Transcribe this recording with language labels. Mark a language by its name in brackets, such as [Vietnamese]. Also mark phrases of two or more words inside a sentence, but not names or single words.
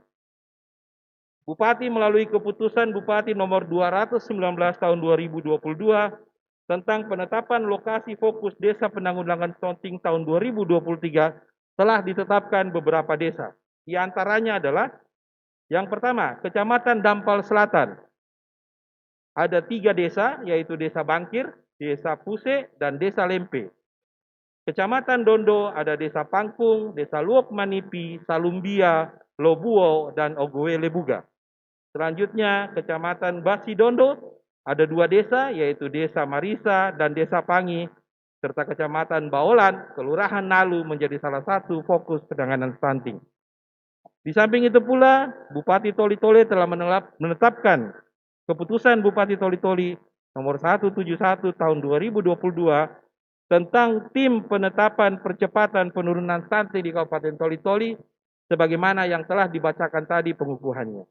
[Indonesian] Bupati melalui keputusan Bupati nomor 219 tahun 2022 tentang penetapan lokasi fokus desa penanggulangan stunting tahun 2023 telah ditetapkan beberapa desa. Di antaranya adalah yang pertama, Kecamatan Dampal Selatan. Ada 3 desa, yaitu Desa Bangkir, Desa Puse, dan Desa Lempe. Kecamatan Dondo ada Desa Pangkung, Desa Luok Manipi, Salumbia, Lobuo, dan Ogowele Buga. Selanjutnya, Kecamatan Basidondo ada 2 desa, yaitu Desa Marisa dan Desa Pangi, serta Kecamatan Baolan, Kelurahan Nalu menjadi salah satu fokus penanganan stunting. Di samping itu pula, Bupati Toli-Tole telah menetapkan keputusan Bupati Toli-Tole nomor 171 tahun 2022 tentang tim penetapan percepatan penurunan stunting di Kabupaten Toli-Tole sebagaimana yang telah dibacakan tadi pengukuhannya.